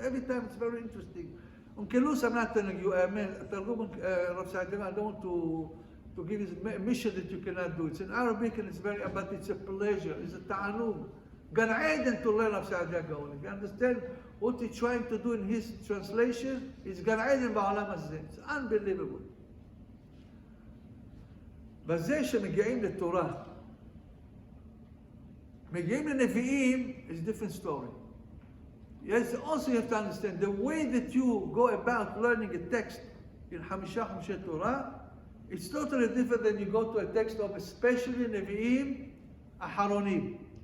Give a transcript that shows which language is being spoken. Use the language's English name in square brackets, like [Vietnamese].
[English] Every time it's very interesting. On Kelus, I'm not telling you, Targum Rav Saadia, I don't want to give you a mission that you cannot do. It's in Arabic and it's but it's a pleasure, it's a ta'anug. Gan Eden to learn Rav Saadia Gaon. If you understand what he's trying to do in his translation, is Gan Eden ba'olam hazeh. It's unbelievable. [Hebrew] בזה שמגיעים לתורה, מגיעים לנביאים [English] is a different story. Yes, also you have to understand the way that you go about learning a text in חמישה חומשי תורה, it's totally different than you go to a text of especially נביאים אחרונים.